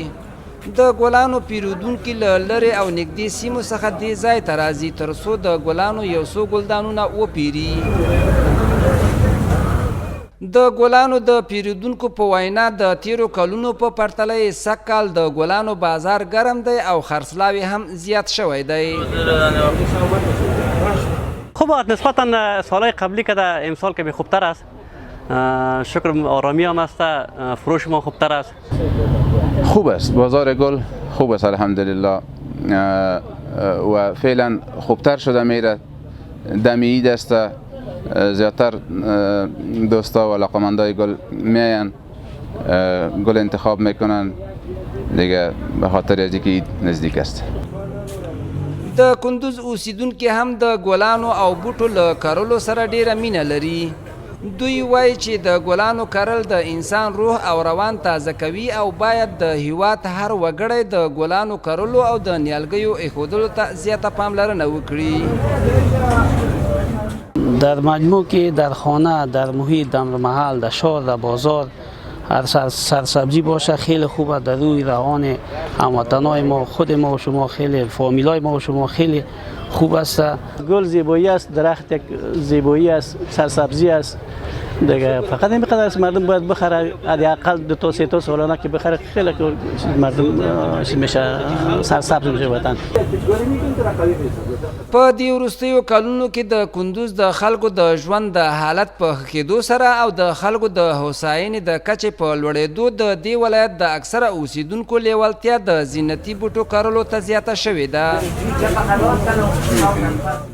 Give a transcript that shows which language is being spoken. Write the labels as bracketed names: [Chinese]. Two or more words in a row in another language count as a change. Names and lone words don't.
[Pashto] د ګلانو پیرودونکي له لرې او نږدې سیمو څخه دې ځای ته راځي تر څو د ګلانو یو څو ګلدانونه وپیري. د ګلانو د پیرودونکو په وینا د تیرو کلونو په پرتله یې سږ کال د ګلانو بازار ګرم دی او خرڅلاو هم زیات شوی دی. [Persian] خوب نسبتا سالهای قبلی که در امسال که خوبتر است، شکر آرامی هم است، فروش ما خوبتر است. خوب است، بازار گل خوب است الحمدلله و فعلا خوبتر شده میره. دم عید است، زیادتر دوستا و علاقمندای گل میاین گل انتخاب میکنن دیگه به خاطر از اینکه عید نزدیک است. [Pashto] د کندوز اوسیدونکي هم د ګلانو او بوټو له کرلو سره ډیره مینه لري. دوی وایي چې د ګلانو کرل د انسان روح او روان تازه کوي او باید د هیواد هر وګړی د ګلانو کرلو او د نیالګیو ایښودلو ته زیاته پاملرنه وکړي. [Persian] در مجموع که در خانه، در محیط، در محل، در شهر، در بازار هر سرسبزی باشه خیلی خوبه. در روی روان هموطنای ما، خود ما و شما، خیلی فامیلای ما و شما خیلی خوب است. گل زیبایی است، درخت یک زیبایی است، سرسبزی است دیگه. فقط این بقدر است مردم باید بخره، حداقل 2 تا 3 تا سالانه که بخره خیلی مردم میشه سرسبز میشه وطن. [Pashto] په دې وروستیو کلونو کې د کندوز د خلکو د ژوند د حالت په ښه کېدو سره او د خلکو د هوساینې د کچې په لوړېدو د دې ولایت د اکثره اوسیدونکو لیوالتیا د زینتي بوټو کرلو ته زیاته شوې ده.